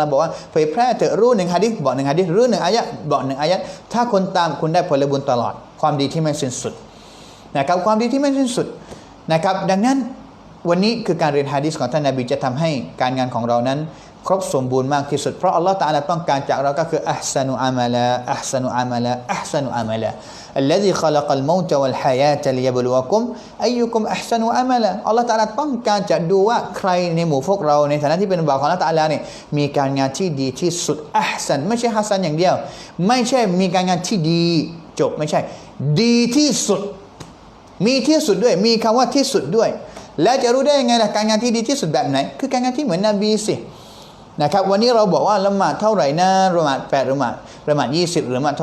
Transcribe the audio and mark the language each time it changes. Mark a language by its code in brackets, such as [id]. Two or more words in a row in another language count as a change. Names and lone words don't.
[th] มบอกว่าเผยแพร่เถอะรู้หนึ่งหะดีษบอกหนึ่งหะดีษรู้หนึ่งอายะห์บอกหนึ่งอายะห์ถ้าคนตามคุณได้ผลบุญตลอดความดีที่ไม่สิ้นสุดนะครับความดีที่ไม่สิ้นสุดนะครับดังนั้นวันนี้คือการเรียนหะดีษของท่านนบีจะทำให้การงานของเรานั้นครบสมบูรณ์มากที่สุดเพราะอัลลอฮฺตะอาลาต้องการจากเราก็คือ [ar] أحسن عملا أحسن عملا [th] พซานุอามัลา [ar] الذي خلق الموت والحياة ليبلوكم أيكم أحسن عملا [th] อัลลอฮฺตะอาลาต้องการจะดูว่าใครในหมู่พวกเราในฐานะที่เป็นบ่าวของอัลลอฮฺตะอาลาเนี่ยมีการงานที่ดีที่สุดอัพซันไม่ใช่ฮัสซันอย่างเดียวไม่ใช่มีการงานที่ดีจบไม่ใช่ดีที่สุ ดมีที่สุดด้วยมีคำว่าที่สุดด้วยแล้วจะรู้ได้ยังไงล่ะการงานที่ดีที่สุดแบบไหนคือการงานที่เหมือนนบีสินะครับวันนี้เราบอกว่าละหมาดเท่าไหร่นะละหมาด8ละหมาด20หรือละหมาดเท่า